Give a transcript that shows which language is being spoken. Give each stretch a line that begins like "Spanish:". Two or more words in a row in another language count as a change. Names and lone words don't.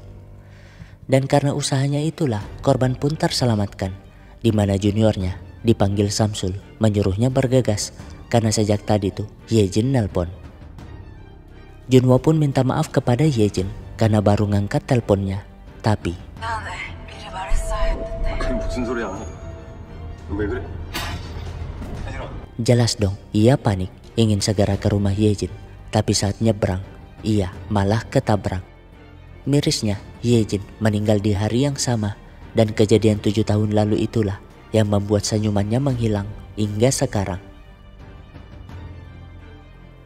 Indonesian: Dan karena usahanya itulah korban pun terselamatkan, di mana juniornya dipanggil Samsul menyuruhnya bergegas karena sejak tadi tuh Hyejin nelpon. Junwo pun minta maaf kepada Hyejin karena baru ngangkat teleponnya, tapi
Korean: 미안해. 미리 말했어야 했는데. 그게 무슨 소리야? 왜 그래? 혜진아.
Indonesian: jelas dong ia panik ingin segera ke rumah Hyejin, tapi saat nyebrang ia malah ketabrak. Mirisnya Hyejin meninggal di hari yang sama, dan kejadian 7 tahun lalu itulah yang membuat senyumannya menghilang hingga sekarang.